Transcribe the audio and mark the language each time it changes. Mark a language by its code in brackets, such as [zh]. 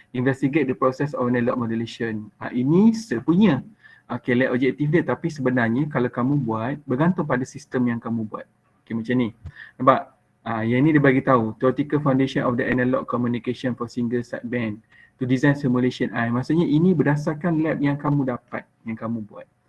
[en] Investigate the process of analog modulation. [ms] Ini sepunya. Lab objektif dia. Tapi sebenarnya kalau kamu buat, bergantung pada sistem yang kamu buat. Okey, macam ni. Nampak? Yang ni dia bagi tahu. [en] Theoretical foundation of the analog communication for single sideband to design simulation. [ms] Maksudnya ini berdasarkan lab yang kamu dapat, yang kamu buat.